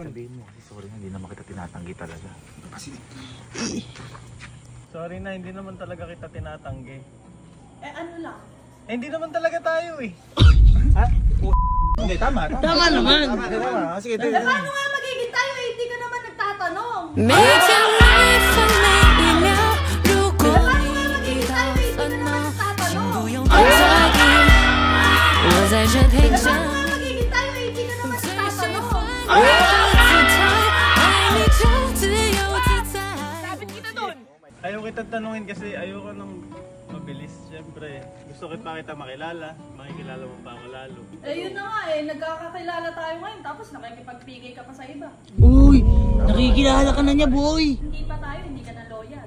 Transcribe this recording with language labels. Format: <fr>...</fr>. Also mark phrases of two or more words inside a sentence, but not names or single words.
<tl>Sabihin mo, kasi sorry na, hindi naman kita tinatanggi talaga. Kasi, Sorry na, hindi naman talaga kita tinatanggi. Eh ano lang? Eh, hindi naman talaga tayo eh. hindi, tama. Tama naman. Tama, sige, Eh paano nga magiging tayo eh? Hindi ka naman nagtatanong.</tl> <zh>每天每分每一秒，如果</zh> <tl>Paano</tl> <zh>你</zh> <tl>nga</tl> <zh>遇</zh> <tl>magiging</tl> <zh>到</zh> <tl>tayo eh? Hindi</tl> <zh>烦</zh> <tl>ka naman</tl> <zh>恼，请</zh> <tl>nagtatanong.</tl> <zh>不用太在意，我在这陪</zh> <tl>Eh</tl> <zh>着</zh> <tl>paano</tl> <zh>你。</zh> <tl>nga magiging tayo eh? Hindi ka naman</tl> <zh>随时</zh> <tl>nagtatanong.</tl> <zh>换一个姿态，爱你就自由自在。</zh> <tl>Ayaw kita tanungin kasi ayoko nang mabilis. Siyempre, gusto kita makilala. Makikilala mo pa ako lalo. Eh yun na nga eh. Nagkakakilala tayo ngayon. Tapos nakikipag-PK ka pa sa iba. Uy. Nakikilala ka na niya, boy. Hindi pa tayo. Hindi ka na loyal.</tl>